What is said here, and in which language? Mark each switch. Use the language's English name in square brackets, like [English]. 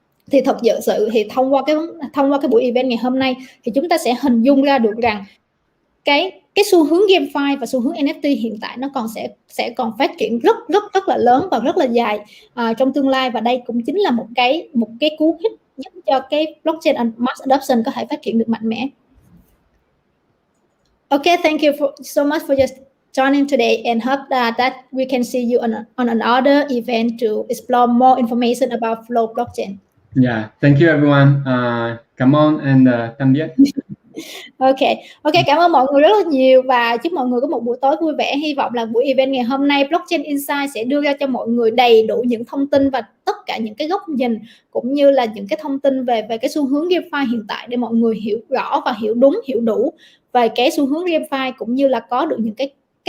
[Vietnamese] Thì thật sự thì thông qua cái buổi event ngày hôm nay thì chúng ta sẽ hình dung ra được rằng cái xu hướng GameFi và xu hướng NFT hiện tại nó sẽ còn phát triển rất là lớn và rất là dài trong tương lai. Và đây cũng chính là một cái cú hích giúp cho cái blockchain mass adoption có thể phát triển được mạnh mẽ. [English] Okay, thank you so much for just joining today, and hope that we can see you on another event to explore more information about Flow blockchain. Yeah, thank you everyone. [Vietnamese] Cảm ơn and tạm biệt. Ok, cảm ơn mọi người rất là nhiều và chúc mọi người có một buổi tối vui vẻ. Hy vọng là buổi event ngày hôm nay Blockchain Insight sẽ đưa ra cho mọi người đầy đủ những thông tin và tất cả những cái góc nhìn cũng như là những cái thông tin về cái xu hướng GameFi hiện tại để mọi người hiểu rõ và hiểu đúng, hiểu đủ về cái xu hướng GameFi, cũng như là có được những cái